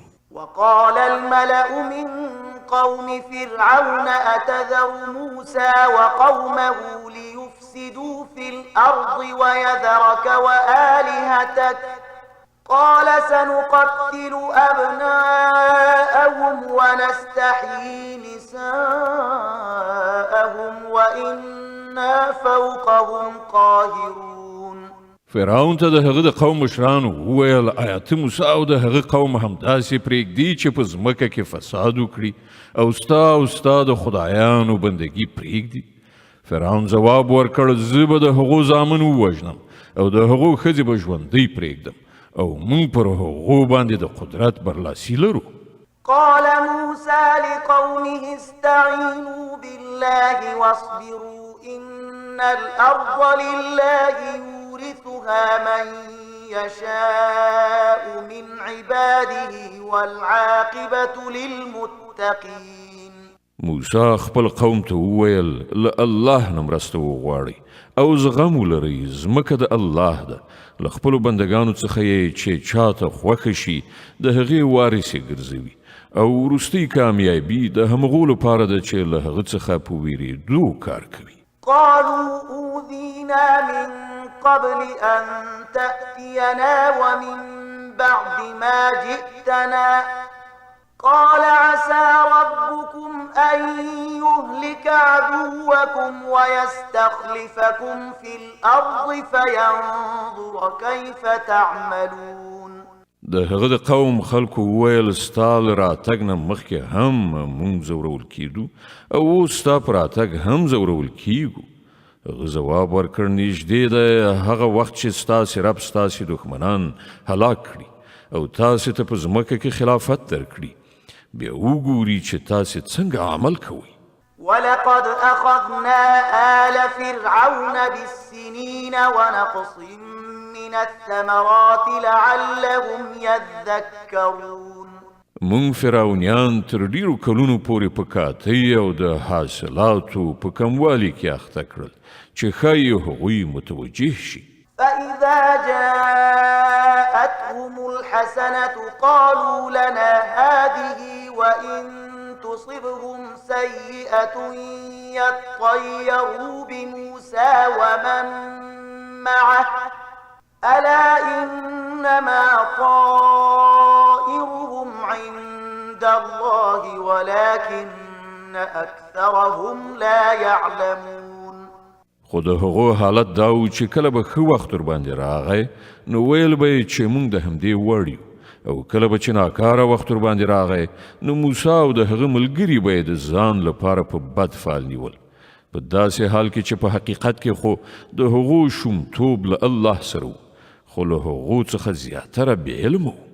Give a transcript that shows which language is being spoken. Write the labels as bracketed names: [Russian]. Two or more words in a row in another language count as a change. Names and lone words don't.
[Arabic] وقال الملأ من قوم فرعون أتذر موسى وقومه ليفسدوا في الأرض ويذرك وآلهتك قال سنقتل أبناءهم ونستحيي نساءهم وإنا فوقهم قاهرون. [Pashto] فرعون ته د هغه د قوم مشرانو وویل آیا ته موسی او د هغه قوم همداسې پرېږدي چې په ځمکه کې فساد وکړي او ستا د خدایانو بندګي پرېږدي؟ فرعون ځواب ورکړ زه به د هغو زامن ووژنم او د هغو ښځې به ژوندۍ پرېږدم او موږ پر هغو باندې د قدرت برلاسي لرو. [Arabic] قال موسى لقومه استعينوا بالله واصبروا إن الأرض لله يورثها من يشاء من عباده والعاقبة للمتقين. [Pashto] موسی خپل قوم ته وویل له الله نه مرسته وغواړئ او زغم ولرئ ځمکه د الله ده له خپلو بندګانو څخه یې چې چاته خوښه شي د هغې وارث یې ګرځوي او وروستۍ کامیابي د همغو لپاره ده چې له هغه څخه په ویرېدو کار کوي. [Arabic] قالوا أوذينا من قبل أن تأتينا ومن بعد ما جئتنا قال عسى ربكم أن يهلك عدوكم ويستخلفكم في الأرض فينظر كيف تعملون. [Pashto] د هغه د قوم خلکو وویل ستا له راتګ نه مخکې هم موږ ځورول کیدو او اوس ستا په راتګ هم ځورول کیږو. هغه ځواب ورکړ نږدې ده هغه وخت چې ستاسې رب ستاسې دښمنان هلاک کړي او تاسې ته په ځمکه کې خلافت درکړي بیا وګوري چې تاسې څنګه عمل کوئ. [Arabic] ولقد أخذنا آل فرعون بالسنين ونقص من الثمرات لعلهم يذكرون. [Pashto] مونږ فرعونیان تر ډیرو کلونو پورې په کاتۍ او د حاصلاتو په کموالي کې اخته کړل چې ښایي هغوی متوجه شي. [Arabic] فإذا جاءتهم الحسنة قالوا لنا هذه وإن تصبهم سيئة يطيروا بموسى ومن معه ألا إنما طائرهم عند الله ولكن أكثرهم لا يعلمون. [Pashto] خو د هغو حالت دا و چې کله به ښه وخت ورباندې راغی نو ویل به یې چې موږ د همدې وړ یو او کله به چې ناکاره وخت ورباندې راغی نو موسی او د هغه ملګري به یې د ځان لپاره په بد فال نیول په داسې حال کې چې په حقیقت کې خو د هغو شومتوب له الله سره و خو له هغو څخه زیاتره بې علمه و.